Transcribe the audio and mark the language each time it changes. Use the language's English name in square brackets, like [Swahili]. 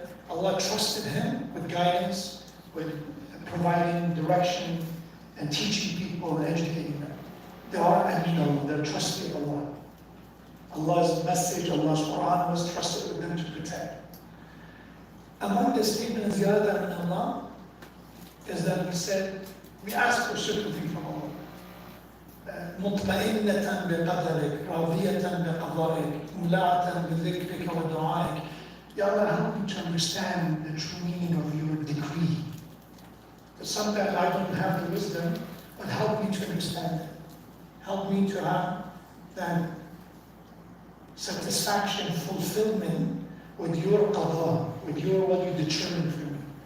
[English] Allah trusted him with guidance, with providing direction, and teaching people and educating them. They are Amin Allah, they're trustee of Allah. Allah's message, Allah's Quran was trusted with them to protect. Among the statements in Ziyarat Amin Allah is that we ask for certain things from Allah. [Arabic] مطمئنة بقدرك راضية بقضائك مولعة بذكرك ودعائك. [English] Ya Allah, help me to understand the true meaning of your decree. Because sometimes I don't have the wisdom, but help me to understand it. Help me to have that satisfaction, fulfillment with your qadha, with your what you determined for me.